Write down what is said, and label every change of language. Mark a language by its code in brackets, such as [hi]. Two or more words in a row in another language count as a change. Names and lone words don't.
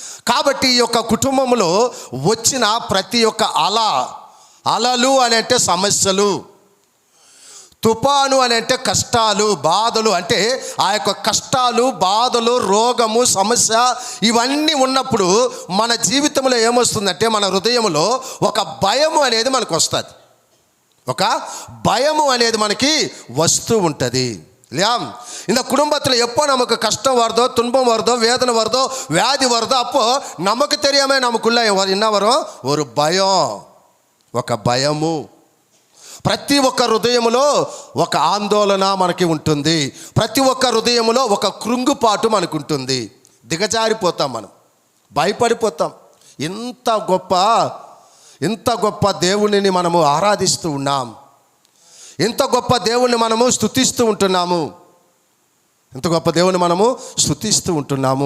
[te] కాబట్టి ఈ యొక్క కుటుంబంలో వచ్చిన ప్రతి ఒక్క అలలు అని అంటే సమస్యలు, తుఫాను అని అంటే కష్టాలు, బాధలు, అంటే ఆ యొక్క కష్టాలు, బాధలు, రోగము, సమస్య ఇవన్నీ ఉన్నప్పుడు మన జీవితంలో ఏమొస్తుందంటే మన హృదయంలో ఒక భయము అనేది మనకు వస్తుంది. ఒక భయము అనేది మనకి వస్తూ ఉంటుంది. [ta] இல்லையா? இந்த குடும்பத்தில் எப்போ நமக்கு கஷ்டம் வருதோ, துன்பம் வருதோ, வேதனை வருதோ, வியாதி வருதோ, அப்போ நமக்கு தெரியாமல் நமக்குள்ள என்ன வரும்? ஒரு பயம், [te] ఒక భయము. ప్రతి ఒక్క హృదయములో ఒక ఆందోళన మనకి ఉంటుంది. ప్రతి ఒక్క హృదయములో ఒక కృంగుపాటు మనకు ఉంటుంది. దిగజారిపోతాం, మనం భయపడిపోతాం. ఇంత గొప్ప దేవునిని మనము ఆరాధిస్తూ ఉన్నాం, ఇంత గొప్ప దేవుణ్ణి మనము స్తుతిస్తూ ఉంటున్నాము, ఇంత గొప్ప దేవుని మనము స్తుతిస్తూ ఉంటున్నాము.